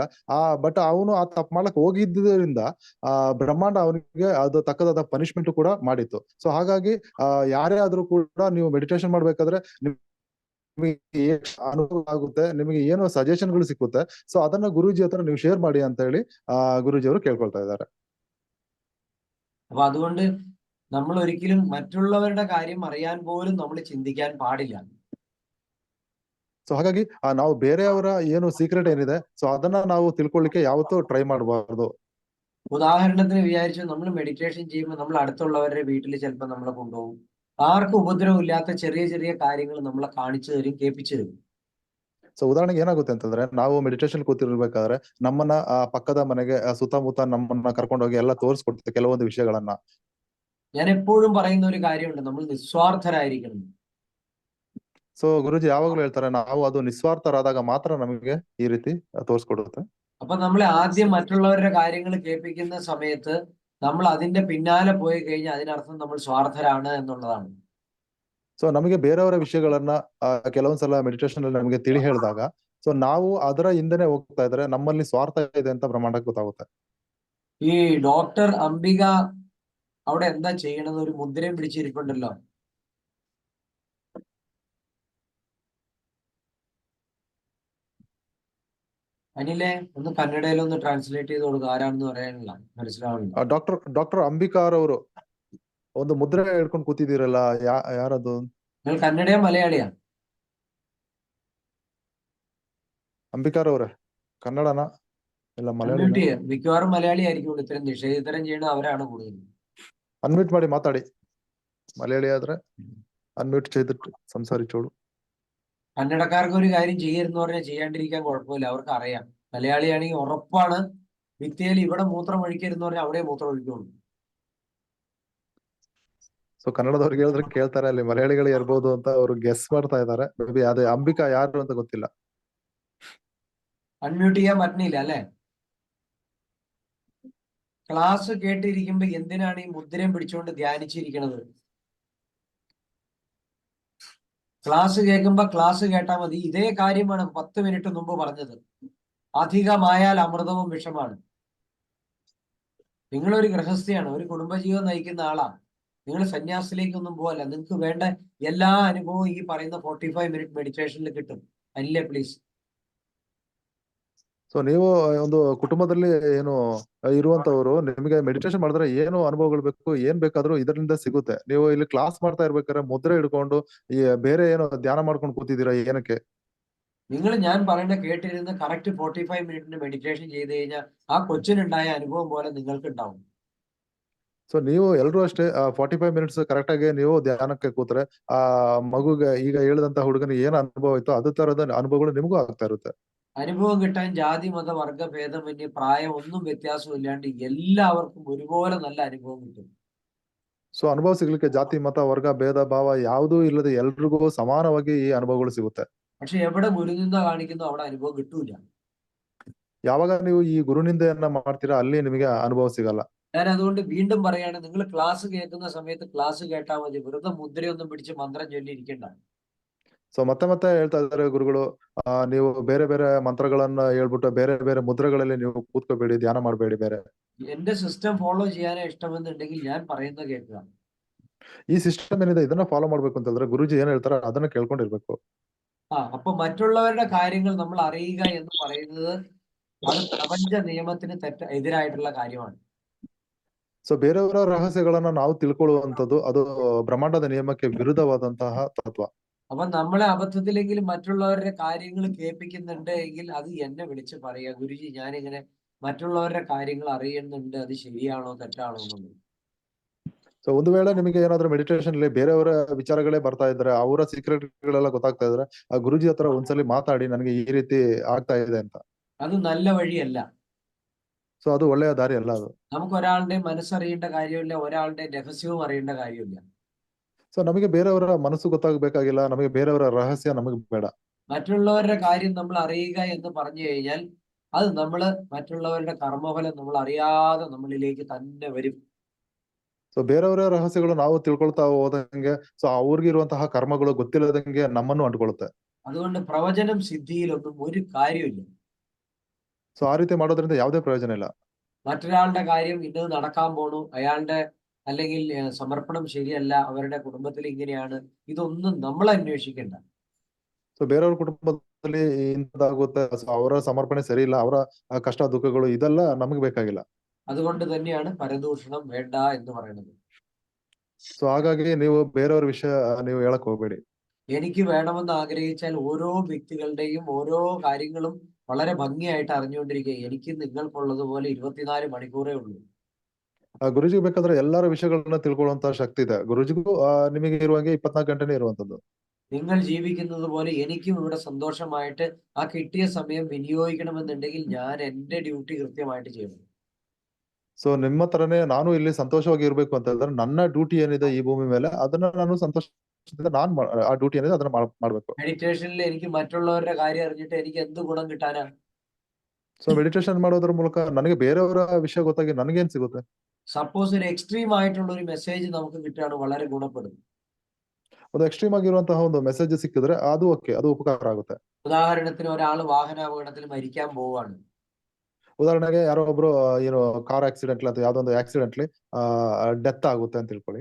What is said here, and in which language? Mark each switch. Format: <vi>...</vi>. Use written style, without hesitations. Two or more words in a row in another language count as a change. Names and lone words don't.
<kn>ಬಟ್ ಅವನು ಆ ತಪ್ಪು ಮಾಡ್ಲಕ್ ಹೋಗಿದ್ದರಿಂದ ಬ್ರಹ್ಮಾಂಡ ಅವನಿಗೆ ಅದು ತಕ್ಕದಾದ ಪನಿಷ್ಮೆಂಟ್ ಕೂಡ ಮಾಡಿತ್ತು. ಸೊ ಹಾಗಾಗಿ ಯಾರೇ ಆದ್ರೂ ಕೂಡ ನೀವು ಮೆಡಿಟೇಷನ್ ಮಾಡ್ಬೇಕಾದ್ರೆ ನಿಮಗೆ ಅನುಭವ ಆಗುತ್ತೆ, ನಿಮಗೆ ಏನು ಸಜೆಷನ್ಗಳು ಸಿಕ್ಕುತ್ತೆ. ಸೊ ಅದನ್ನ ಗುರೂಜಿ ಹತ್ರ ನೀವು ಶೇರ್ ಮಾಡಿ ಅಂತ ಹೇಳಿ ಗುರೂಜಿ ಅವರು ಕೇಳ್ಕೊಳ್ತಾ ಇದ್ದಾರೆ.</kn> <ml>അപ്പൊ അതുകൊണ്ട് നമ്മൾ ഒരിക്കലും മറ്റുള്ളവരുടെ കാര്യം അറിയാൻ പോലും നമ്മൾ ചിന്തിക്കാൻ പാടില്ല.</ml> <kn>ಸೊ ಹಾಗಾಗಿ ನಾವು ಬೇರೆಯವರ ಏನು ಸೀಕ್ರೆಟ್ ಏನಿದೆ ಸೊ ಅದನ್ನ ನಾವು ತಿಳ್ಕೊಳ್ಳಿಕ್ಕೆ ಯಾವತ್ತೂ ಟ್ರೈ ಮಾಡಬಾರ್ದು.</kn> <ml>ഉദാഹരണത്തിന് വിചാരിച്ചു നമ്മൾ മെഡിറ്റേഷൻ ചെയ്യുമ്പോൾ നമ്മൾ അടുത്തുള്ളവരുടെ വീട്ടിൽ ചിലപ്പോൾ നമ്മളെ കൊണ്ടുപോകും. ആർക്കും ഉപദ്രവം ഇല്ലാത്ത ചെറിയ ചെറിയ കാര്യങ്ങൾ നമ്മളെ കാണിച്ചു തരും, കേൾപ്പിച്ചു തരും.</ml> <kn>ಸೊ ಉದಾಹರಣೆಗೆ ಏನಾಗುತ್ತೆ ಅಂತಂದ್ರೆ ನಾವು ಮೆಡಿಟೇಷನ್ ಕೂತಿರ್ಬೇಕಾದ್ರೆ ನಮ್ಮನ್ನ ಪಕ್ಕದ ಮನೆಗೆ ಸುತ್ತಮುತ್ತ ನಮ್ಮನ್ನ ಕರ್ಕೊಂಡೋಗಿ ಎಲ್ಲ ತೋರಿಸ್ಕೊಡ್ತೇವೆ ಕೆಲವೊಂದು ವಿಷಯಗಳನ್ನ.</kn> <ml>ഞാൻ എപ്പോഴും പറയുന്ന ഒരു കാര്യമുണ്ട്, നമ്മൾ നിസ്വാർത്ഥരായിരിക്കണം.</ml> <kn>ಸೊ ಗುರುಜಿ ಯಾವಾಗ್ಲೂ ಹೇಳ್ತಾರೆ ನಾವು ಅದು ನಿಸ್ವಾರ್ಥರಾದಾಗ ಮಾತ್ರ ನಮಗೆ ಈ ರೀತಿ ತೋರಿಸ್ಕೊಡುತ್ತೆ.</kn> <ml>അപ്പൊ നമ്മളെ ആദ്യം മറ്റുള്ളവരുടെ കാര്യങ്ങൾ കേൾപ്പിക്കുന്ന സമയത്ത് നമ്മൾ അതിന്റെ പിന്നാലെ പോയി കഴിഞ്ഞാൽ അതിനർത്ഥം നമ്മൾ സ്വാർത്ഥരാണ് എന്നുള്ളതാണ്.</ml> <kn>ಸೊ ನಮಗೆ ಬೇರೆಯವರ ವಿಷಯಗಳನ್ನ ಕೆಲವೊಂದ್ಸಲ ಮೆಡಿಟೇಷನ್ ಅಲ್ಲಿ ನಮಗೆ ತಿಳಿ ಹೇಳಿದಾಗ ಸೊ ನಾವು ಅದರ ಹಿಂದೆನೆ ಹೋಗ್ತಾ ಇದ್ರೆ ನಮ್ಮಲ್ಲಿ ಸ್ವಾರ್ಥ ಇದೆ ಅಂತ ಬ್ರಹ್ಮಾಂಡಕ್ಕೆ ಗೊತ್ತಾಗುತ್ತೆ.</kn> <ml>ഈ ഡോക്ടർ അംബിക അവിടെ എന്താ ചെയ്യണത്? ഒരു മുദ്രയും പിടിച്ചിരിപ്പുണ്ടല്ലോ. അനിലെ ഒന്ന് കന്നഡയിലൊന്ന് ട്രാൻസ്ലേറ്റ് ചെയ്ത് കൊടുക്കുക, ആരാണെന്ന് പറയാനില്ല, മനസ്സിലാവണില്ല.</ml> <kn>ಡಾಕ್ಟರ್ ಅಂಬಿಕಾರ್ ಅವರು ಒಂದು ಮುದ್ರೆ ಹಿಡ್ಕೊಂಡು ಕೂತಿದ್ದೀರಲ್ಲ, ಯಾರದು?</kn> <ml>നിങ്ങൾ കന്നഡയാ മലയാളിയാ?</ml> <kn>ಅಂಬಿಕಾರ್ ಅವ್ರೆ ಕನ್ನಡನ ಇಲ್ಲ ಮಲಯಾಳಿ?</kn> <ml>മിക്കവാറും മലയാളി ആയിരിക്കും. ഇത്തരം നിഷേധിതരം ചെയ്യണ അവരാണ് കൂടുതൽ.</ml> <kn>ಅನ್ಮ್ಯೂಟ್ ಮಾಡಿ ಮಾತಾಡಿ.</kn> <ml>മലയാളി ആದ್ರೆ അൺമ്യൂട്ട് ചെയ്തിട്ട് സംസാരിച്ചോളൂ. കന്നഡക്കാർക്ക് ഒരു കാര്യം ചെയ്യരുന്ന് പറഞ്ഞാൽ ചെയ്യാണ്ടിരിക്കാൻ കുഴപ്പമില്ല, അവർക്ക് അറിയാം. മലയാളിയാണെങ്കിൽ ഉറപ്പാണ് ഭിത്തിയിൽ ഇവിടെ മൂത്രം ഒഴിക്കരുന്ന് പറഞ്ഞാൽ അവിടെ മൂത്രം ഒഴിക്കുള്ളൂ.</ml> <kn>ಸೊ ಕನ್ನಡದವ್ರಿಗೆ ಹೇಳಿದ್ರೆ ಕೇಳ್ತಾರೆ, ಅಲ್ಲಿ ಮಲಯಾಳಿಗಳು ಇರ್ಬೋದು ಅಂತ ಅವರು ಗೆಸ್ ಮಾಡ್ತಾ ಇದ್ದಾರೆ.</kn> <en>maybe</en> <kn>ಅದೇ ಅಂಬಿಕಾ ಯಾರು ಅಂತ ಗೊತ್ತಿಲ್ಲ.</kn> <ml>അൺമ്യൂട്ട് ചെയ്യാൻ പറ്റണില്ല അല്ലെ? ക്ലാസ് കേട്ടിരിക്കുമ്പോ എന്തിനാണ് ഈ മുദ്രയും പിടിച്ചുകൊണ്ട് ധ്യാനിച്ചിരിക്കണത്? ക്ലാസ് കേൾക്കുമ്പോ ക്ലാസ് കേട്ടാ മതി. ഇതേ കാര്യമാണ് 10 മിനിറ്റ് മുമ്പ് പറഞ്ഞത്. അധികമായാൽ അമൃതവും വിഷമാണ്. നിങ്ങളൊരു ഗൃഹസ്ഥയാണ്, ഒരു കുടുംബജീവിതം നയിക്കുന്ന ആളാണ്. നിങ്ങൾ സന്യാസത്തിലേക്കൊന്നും പോകല്ല. നിങ്ങൾക്ക് വേണ്ട എല്ലാ അനുഭവവും ഈ പറയുന്ന 45 മിനിറ്റ് മെഡിറ്റേഷനിൽ കിട്ടും. അല്ലേ പ്ലീസ്?</ml> <kn>ಸೊ ನೀವು ಒಂದು ಕುಟುಂಬದಲ್ಲಿ ಏನು ಇರುವಂತವ್ರು, ನಿಮಗೆ ಮೆಡಿಟೇಷನ್ ಮಾಡಿದ್ರೆ ಏನು ಅನುಭವಗಳು ಬೇಕು, ಏನ್ ಬೇಕಾದ್ರೂ ಇದರಿಂದ ಸಿಗುತ್ತೆ. ನೀವು ಇಲ್ಲಿ ಕ್ಲಾಸ್ ಮಾಡ್ತಾ ಇರ್ಬೇಕಾದ್ರೆ ಮುದ್ರೆ ಹಿಡ್ಕೊಂಡು ಈ ಬೇರೆ ಏನೋ ಧ್ಯಾನ ಮಾಡ್ಕೊಂಡು ಕೂತಿದ್ದೀರಾ ಏನಕ್ಕೆ?</kn> <ml>നിങ്ങൾ ഞാൻ പറയുന്ന കേട്ടിരുന്ന് കറക്റ്റ് 45 മിനിറ്റിന് മെഡിറ്റേഷൻ ചെയ്ത് കഴിഞ്ഞാൽ ആ കൊച്ചിനുണ്ടായ അനുഭവം പോലെ നിങ്ങൾക്ക് ഉണ്ടാവും.</ml> <kn>ಸೊ ನೀವು ಎಲ್ರು ಅಷ್ಟೇ 45</kn> <en>minutes correct</en> <kn>ಆಗಿ ನೀವು ಧ್ಯಾನಕ್ಕೆ ಕೂತ್ರೆ ಆ ಮಗುಗೆ ಈಗ ಹೇಳಿದಂತ ಹುಡುಗನಿಗೆ ಏನ್ ಅನುಭವ ಆಯ್ತು ಅದೇ ತರದ ಅನುಭವಗಳು ನಿಮಗೂ ಆಗ್ತಾ ಇರುತ್ತೆ.</kn> <ml>അനുഭവം കിട്ടാൻ ജാതി മത വർഗ ഭേദമന്യേ പ്രായം ഒന്നും വ്യത്യാസം ഇല്ലാണ്ട് എല്ലാവർക്കും ഒരുപോലെ നല്ല അനുഭവം കിട്ടും.</ml> <kn>ಸೊ ಅನುಭವ ಸಿಗ್ಲಿಕ್ಕೆ ಜಾತಿ ಮತ ವರ್ಗ ಭೇದ ಭಾವ ಯಾವುದೂ ಇಲ್ಲದೆ ಎಲ್ರಿಗೂ ಸಮಾನವಾಗಿ ಈ ಅನುಭವಗಳು ಸಿಗುತ್ತೆ.</kn> <ml>പക്ഷെ എവിടെ ഗുരുനിന്ദ കാണിക്കുന്നു അവിടെ അനുഭവം കിട്ടൂല.</ml> <kn>ಯಾವಾಗ ನೀವು ಈ ಗುರುನಿಂದೆಯನ್ನ ಮಾಡ್ತೀರಾ ಅಲ್ಲಿ ನಿಮಗೆ ಅನುಭವ ಸಿಗಲ್ಲ.</kn> <ml>ഞാൻ അതുകൊണ്ട് വീണ്ടും പറയാണ്, നിങ്ങൾ ക്ലാസ് കേൾക്കുന്ന സമയത്ത് ക്ലാസ് കേട്ടാൽ മതി, വെറുതെ മുദ്രയൊന്നും പിടിച്ച് മന്ത്രം ചൊല്ലിയിരിക്കണ്ട.</ml> <kn>ಸೊ ಮತ್ತೆ ಹೇಳ್ತಾ ಇದ್ದಾರೆ ಗುರುಗಳು, ನೀವು ಬೇರೆ ಬೇರೆ ಮಂತ್ರಗಳನ್ನ ಹೇಳ್ಬಿಟ್ಟು ಬೇರೆ ಬೇರೆ ಮುದ್ರೆಗಳಲ್ಲಿ ನೀವು ಕೂತ್ಕೋಬೇಡಿ, ಧ್ಯಾನ ಮಾಡಬೇಡಿ. ಬೇರೆ</kn> <ml>എന്റെ</ml> <en>system follow</en> <ml>ചെയ്യാനേ ഇഷ്ടമെന്നുണ്ടെങ്കിൽ ഞാൻ പറയുന്നത് കേൾക്കുക.</ml> <kn>ಈ ಸಿಸ್ಟಮ್ ಏನಿದೆ ಇದನ್ನ ಫಾಲೋ ಮಾಡ್ಬೇಕು ಅಂತ ಹೇಳಿದ್ರೆ ಗುರುಜಿ ಏನ್ ಹೇಳ್ತಾರೆ ಅದನ್ನ ಕೇಳ್ಕೊಂಡಿರ್ಬೇಕು.</kn> <ml>അപ്പൊ മറ്റുള്ളവരുടെ കാര്യങ്ങൾ നമ്മൾ അറിയുക എന്ന് പറയുന്നത് അത് പ്രപഞ്ച നിയമത്തിന് എതിരായിട്ടുള്ള കാര്യമാണ്.</ml> <kn>ಸೊ ಬೇರೆಯವರ ರಹಸ್ಯಗಳನ್ನ ನಾವು ತಿಳ್ಕೊಳ್ಳುವಂಥದ್ದು ಅದು ಬ್ರಹ್ಮಾಂಡದ ನಿಯಮಕ್ಕೆ ವಿರುದ್ಧವಾದಂತಹ ತತ್ವ.</kn> <ml>അപ്പൊ നമ്മളെ അബദ്ധത്തിലെങ്കിലും മറ്റുള്ളവരുടെ കാര്യങ്ങൾ കേൾപ്പിക്കുന്നുണ്ട് എങ്കിൽ അത് എന്നെ വിളിച്ച് പറയുക, ഗുരുജി ഞാനിങ്ങനെ മറ്റുള്ളവരുടെ കാര്യങ്ങൾ അറിയുന്നുണ്ട്, അത് ശരിയാണോ തെറ്റാണോ എന്നുള്ളത്.</ml> <kn>ಸೊ ಒಂದು ವೇಳೆ ನಿಮಗೆ ಏನಾದ್ರೂ ಮೆಡಿಟೇಷನ್ ಅಲ್ಲಿ ಬೇರೆಯವರ ವಿಚಾರಗಳೇ ಬರ್ತಾ ಇದ್ರೆ, ಅವರ ಸೀಕ್ರೆಟ್ ಗಳೆಲ್ಲ ಗೊತ್ತಾಗ್ತಾ ಇದ್ರೆ ಆ ಗುರುಜಿ ಹತ್ರ ಒಂದ್ಸಲಿ ಮಾತಾಡಿ ನನಗೆ ಈ ರೀತಿ ಆಗ್ತಾ ಇದೆ ಅಂತ.</kn> <ml>അത് നല്ല വഴിയല്ല.</ml> <kn>ಸೊ ಅದು ಒಳ್ಳೆಯ ದಾರಿ ಅಲ್ಲ ಅದು.</kn> <ml>നമുക്ക് ഒരാളുടെ മനസ്സറിയേണ്ട കാര്യമില്ല, ഒരാളുടെ രഹസ്യവും അറിയേണ്ട കാര്യമില്ല.</ml> <kn>ಸೊ ನಮಗೆ ಬೇರೆಯವರ ಮನಸ್ಸು ಗೊತ್ತಾಗಬೇಕಾಗಿಲ್ಲ, ನಮಗೆ ಬೇರೆಯವರ ರಹಸ್ಯ ನಮಗೆ ಬೇಡ.</kn> <ml>മറ്റുള്ളവരുടെ കാര്യം നമ്മൾ അറിയുക എന്ന് പറഞ്ഞു കഴിഞ്ഞാൽ അത് നമ്മൾ മറ്റുള്ളവരുടെ കർമ്മഫലം നമ്മൾ അറിയാതെ നമ്മളിലേക്ക് തന്നെ വരും.</ml> <kn>ಸೊ ಬೇರೆಯವರ ರಹಸ್ಯಗಳು ನಾವು ತಿಳ್ಕೊಳ್ತಾ ಹೋದಂಗೆ ಸೊ ಅವ್ರಿಗಿರುವಂತಹ ಕರ್ಮಗಳು ಗೊತ್ತಿಲ್ಲದಂಗೆ ನಮ್ಮನ್ನು ಅಂಟ್ಕೊಳ್ಳುತ್ತೆ.</kn> <ml>അതുകൊണ്ട് പ്രവചനം സിദ്ധിയിലൊന്നും ഒരു കാര്യമില്ല.</ml> <kn>ಸೊ ಆ ರೀತಿ ಮಾಡೋದ್ರಿಂದ ಯಾವುದೇ ಪ್ರಯೋಜನ ಇಲ್ಲ.</kn> <ml>മറ്റൊരാളുടെ കാര്യം ഇന്നത് നടക്കാൻ പോണു, അയാളുടെ അല്ലെങ്കിൽ സമർപ്പണം ശരിയല്ല, അവരുടെ കുടുംബത്തിൽ ഇങ്ങനെയാണ്, ഇതൊന്നും നമ്മൾ അന്വേഷിക്കണ്ട.</ml> <kn>ಸೊ ಬೇರೆಯವ್ರ ಕುಟುಂಬದಲ್ಲಿ ಇಂಥದ್ದಾಗುತ್ತೆ, ಸೊ ಅವರ ಸಮರ್ಪಣೆ ಸರಿ ಇಲ್ಲ, ಅವರ ಕಷ್ಟ ದುಃಖಗಳು ಇದೆಲ್ಲ ನಮಗೆ ಬೇಕಾಗಿಲ್ಲ.</kn> <ml>അതുകൊണ്ട് തന്നെയാണ് പരദൂഷണം വേണ്ട എന്ന് പറയുന്നത്.</ml> <kn>ಸೊ ಹಾಗಾಗಿ ನೀವು ಬೇರೆಯವ್ರ ವಿಷಯ ನೀವು ಹೇಳಕ್ ಹೋಗ್ಬೇಡಿ.</kn> <ml>എനിക്ക് വേണമെന്ന് ആഗ്രഹിച്ചാൽ ഓരോ വ്യക്തികളുടെയും ഓരോ കാര്യങ്ങളും വളരെ ഭംഗിയായിട്ട് അറിഞ്ഞുകൊണ്ടിരിക്കുക. എനിക്ക് നിങ്ങൾക്കുള്ളതുപോലെ 24 മണിക്കൂറേ ഉള്ളൂ.</ml> <kn>ಗುರುಜಿಗೆ ಬೇಕಾದ್ರೆ ಎಲ್ಲರ ವಿಷಯಗಳನ್ನ ತಿಳ್ಕೊಳ್ಳುವಂತ ಶಕ್ತಿ ಇದೆ. ಗುರುಜಿಗೂ ನಿಮಗೆ ಇರುವಂಗೆ 24 ಗಂಟೆನೇ ಇರುವಂತದ್ದು.</kn> <ml>നിങ്ങൾ ജീവിക്കുന്നത് പോലെ എനിക്കും ഇവിടെ സന്തോഷമായിട്ട് ആ കിട്ടിയ സമയം വിനിയോഗിക്കണമെന്നുണ്ടെങ്കിൽ ഞാൻ എന്റെ ഡ്യൂട്ടി കൃത്യമായിട്ട് ചെയ്യണം.</ml> <kn>ಸೊ ನಿಮ್ಮ ತರನೇ ನಾನು ಇಲ್ಲಿ ಸಂತೋಷವಾಗಿ ಇರ್ಬೇಕು ಅಂತ ಹೇಳಿದ್ರೆ ನನ್ನ ಡ್ಯೂಟಿ ಏನಿದೆ ಈ ಭೂಮಿ ಮೇಲೆ ಅದನ್ನ ನಾನು ಸಂತೋಷದಿಂದ ಆ ಡ್ಯೂಟಿ ಏನಿದೆ ಅದನ್ನ ಮಾಡ್ಬೇಕು.</kn> <ml>മെഡിറ്റേഷനിൽ എനിക്ക് മറ്റുള്ളവരുടെ കാര്യം അറിഞ്ഞിട്ട് എനിക്ക് എന്ത് ഗുണം കിട്ടാനാ?</ml> <kn>ಸೊ ಮೆಡಿಟೇಷನ್ ಮಾಡೋದ್ರ ಮೂಲಕ ನನಗೆ ಬೇರೆಯವರ ವಿಷಯ ಗೊತ್ತಾಗಿ ನನಗೇನ್ ಸಿಗುತ್ತೆ?</kn> <ml>സപ്പോസ് ഒരു എക്സ്ട്രീം ആയിട്ടുള്ള ഒരു മെസ്സേജ് നമുക്ക് കിട്ടുകയാണ്, വളരെ ഗുണപ്പെടും.</ml> <kn>ಅದು ಎಕ್ಸ್ಟ್ರೀಮ್ ಆಗಿರುವಂತಹ ಒಂದು ಮೆಸೇಜ್ ಸಿಕ್ಕಿದ್ರೆ ಅದು ಓಕೆ, ಅದು ಉಪಕಾರ ಆಗುತ್ತೆ.</kn> <ml>ഉദാഹരണത്തിന് ഒരാൾ വാഹനാപകടത്തിൽ മരിക്കാൻ പോവാണ്.</ml> <kn>ಉದಾಹರಣೆಗೆ ಯಾರೋ ಒಬ್ರು ಏನು</kn> <en>car accident</en> <kn>ಅಥವಾ ಯಾವ್ದೋ ಒಂದು ಆಕ್ಸಿಡೆಂಟ್ಲಿ ಡೆತ್ ಆಗುತ್ತೆ ಅಂತ ತಿಳ್ಕೊಳ್ಳಿ.</kn>